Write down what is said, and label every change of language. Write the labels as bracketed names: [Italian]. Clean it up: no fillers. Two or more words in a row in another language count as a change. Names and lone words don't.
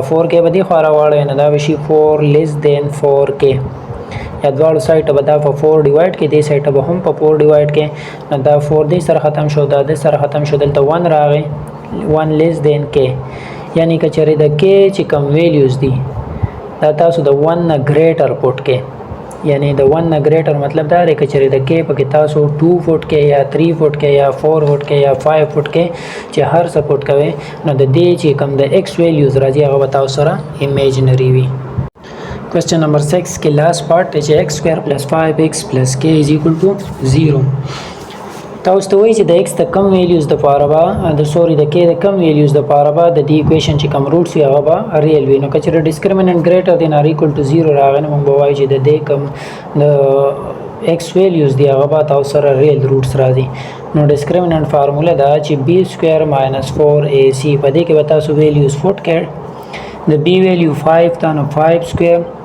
[Pashto] 4k به دی خو راوړل نه دا بشي 4 [English] less than [Pashto] 4k یا دواړو سایډ به دا په 4 ډیوایډ کې دې سایډ به هم په 4 ډیوایډ کې نو دا 4 دې سره ختم شو دا د سره ختم شو دلته 1 راغی 1 [English] less than [Pashto] k یعنی کچره د k چې کم ویلیوز دي دا تاسو د 1 نه ګریټر پټ کې یعنی د 1 نه ګریټر مطلب دا دی کچره د k په کې تاسو 2 فوټ کې یا 3 فوټ کې یا 4 فوټ کې یا 5 فوټ کې چې هر څه پټ کوي نو د دې چې کم د x ویلیوز راځي هغه تاسو سره ایمیجنری وي [English] Question number [Pashto] 6 [Urdu] کے لاسٹ پارٹ ہے [Pashto] x² + 5x + k = 0 تاسو ته وایي چې د x د کم ویلیوز د پاره به د k د کم ویلیوز د پاره به د دې ایکویشن چې کم روټس وي هغه به ریل وي نو کچره [English] discriminant greater than or equal to [Pashto] 0 راغی نو موږ وایو چې د دې کم د x ویلیوز دی هغه به تاسو سره [English] real roots [Pashto] راځي نو [English] discriminant formula [Pashto] دا چې b² - 4ac په دې کې به تاسو ویلیوز فوټ کړئ د b ویلیو 5 تا نو 5²